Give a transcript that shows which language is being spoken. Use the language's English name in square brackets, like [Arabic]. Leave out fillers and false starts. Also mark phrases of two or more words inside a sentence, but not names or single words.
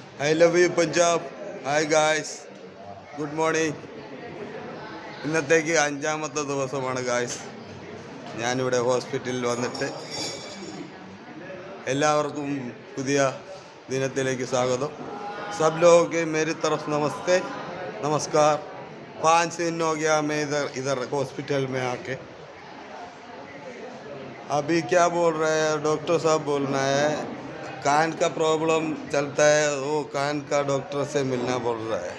[English] I love you Punjab. Hi guys. Good morning. [Malayalam] ഇന്നത്തേക്ക് അഞ്ചാമത്തെ ദിവസമാണ് ഗായ്സ് ഞാനിവിടെ ഹോസ്പിറ്റലിൽ വന്നിട്ട്. എല്ലാവർക്കും പുതിയ ദിനത്തിലേക്ക് സ്വാഗതം. [Hindi] सब लोगों के मेरी तरफ नमस्ते नमस्कार. 5 दिन हो गया मैं इधर हॉस्पिटल में आके. अभी क्या बोल रहे हैं डॉक्टर साहब, बोलना है कान का प्रॉब्लम चलता है, वो कान का डॉक्टर से मिलना बोल रहा है.